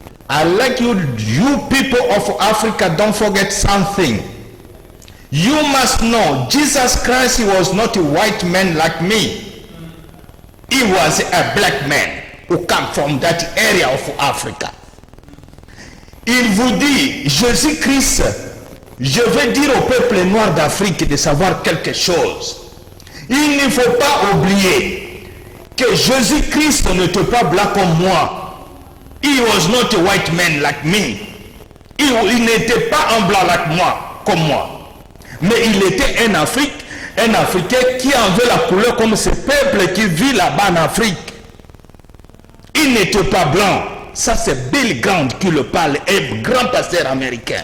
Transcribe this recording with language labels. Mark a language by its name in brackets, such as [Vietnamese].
[English] I like you people of Africa, don't forget something. You must know, Jesus Christ, he was not a white man like me. He was a black man who came from that area of Africa. [French] Il vous dit, Jésus-Christ, je vais dire au peuple noir d'Afrique de savoir quelque chose. Il ne faut pas oublier que Jésus-Christ n'était pas blanc comme moi. [English] He was not a white man like me. [French] Il n'était pas un blanc like moi, comme moi. Mais il était un Africain qui avait la couleur comme ce peuple qui vit là-bas en Afrique. Il n'était pas blanc. Ça c'est Bill Graham qui le parle, un grand pasteur américain.